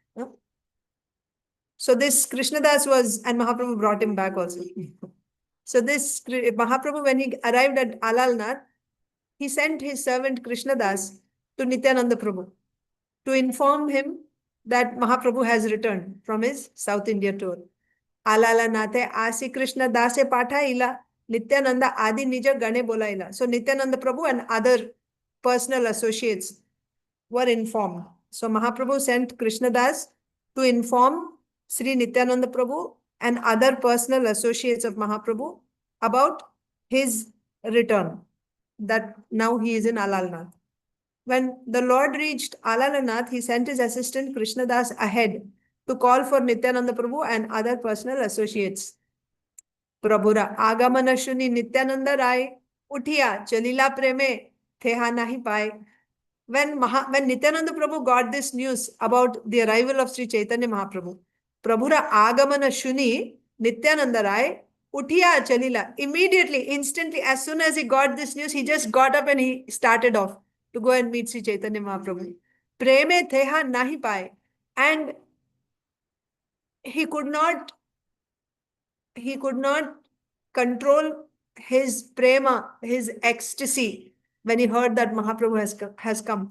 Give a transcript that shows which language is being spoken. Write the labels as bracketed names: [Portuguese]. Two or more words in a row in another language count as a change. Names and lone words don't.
[English] So this kṛṣṇadāse was, and Mahaprabhu brought him back also. So this Mahaprabhu, when he arrived at ālālanāthe, he sent his servant kṛṣṇadāse to Nityananda Prabhu to inform him that Mahaprabhu has returned from his South India tour. [Bangla] আলালনাথে আসি কৃষ্ণদাসে পাঠাইল নিত্যানন্দ-আদি নিজ-গণে বোলাইল. [English] So Nityananda Prabhu and other personal associates were informed. So Mahaprabhu sent kṛṣṇadāse to inform Sri Nityananda Prabhu and other personal associates of Mahaprabhu about his return, that now he is in ālālanāthe. When the Lord reached ālālanāthe, he sent his assistant kṛṣṇadāse ahead to call for Nityananda Prabhu and other personal associates. [Bangla] প্রভুর আগমন শুনি নিত্যানন্দ-আদি উঠে চলিল প্রেমে থেহ নাহি পাই. [English] When Nityananda Prabhu got this news about the arrival of Sri Chaitanya Mahaprabhu, [Bangla] প্রভুর আগমন শুনি নিত্যানন্দ-আদি উঠে চলিল. [English] Immediately, instantly, as soon as he got this news, he just got up and he started off to go and meet Sri Chaitanya Mahaprabhu. [Bangla] প্রেমে থেহ নাহি পাই. [English] And he could not control his prema, his ecstasy, when he heard that Mahaprabhu has come.